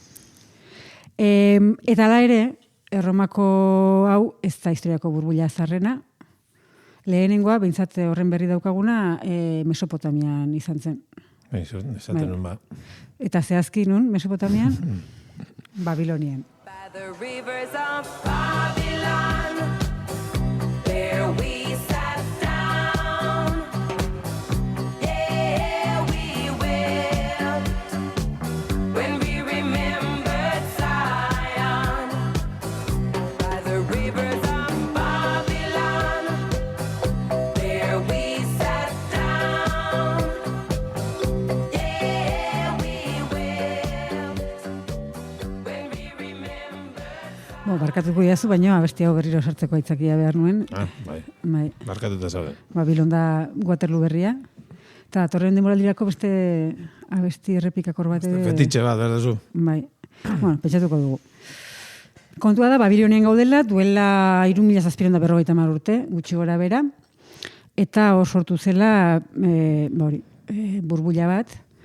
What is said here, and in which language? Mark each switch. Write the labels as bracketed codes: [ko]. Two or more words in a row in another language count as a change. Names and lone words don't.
[eu] Eta ala ere, Erromako hau ez da historiako burbuila zarrena. Lehenengoa, behintzat horren berri daukaguna, Mesopotamian izan zen. Bai, esaten nun ba. Eta zehazki nun, Mesopotamian, Babilonian. [en] By the rivers of Babylon, there we sat down. Yeah, we wept when we remembered Zion. By the rivers of Babylon, there we sat down. Yeah, we wept when we remembered. [eu] Barkatuko jazu, baina abesti hau berriro sartzeko aitzakia behar nuen. Bai. Barkatuta zaude. Babilon da Waterloo berria. Eta torren demoraldirako beste abesti errepikakor bat ere... Fetitxe bat, berdazu. Bai. Bueno, pentsatuko dugu. Kontua da, Babilonian gaudela, duela 3.750 urte, gutxi gora bera, eta hor sortu zela burbuila bat.